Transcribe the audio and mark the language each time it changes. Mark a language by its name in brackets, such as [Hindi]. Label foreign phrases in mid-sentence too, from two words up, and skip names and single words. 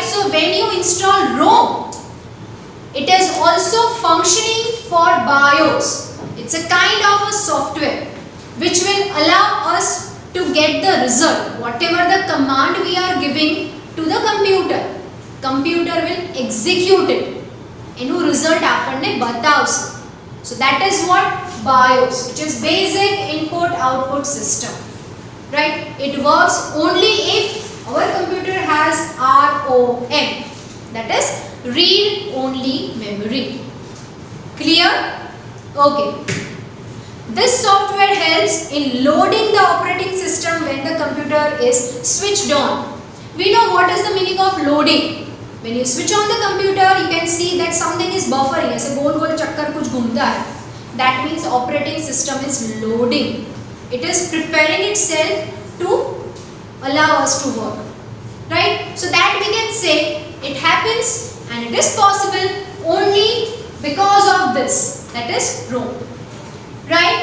[English] So when you install ROM, it is also functioning for BIOS. It's a kind of a software which will allow us to get the result. Whatever the command we are giving to the computer will execute it. [Gujarati] એનું result આપણને બતાવશે. [English] So that is what BIOS, which is basic input output system. Right? It works only if our computer has ROM. That is read only memory. Clear? Okay. This software helps in loading the operating system when the computer is switched on. We know what is the meaning of loading. When you switch on the computer, you can see that something is buffering. [Hindi] ऐसे गोल गोल चक्कर कुछ घूमता है. [English] That means operating system is loading. It is preparing itself to allow us to work. Right? So that we can say it happens and it is possible only because of this. That is ROM. Right?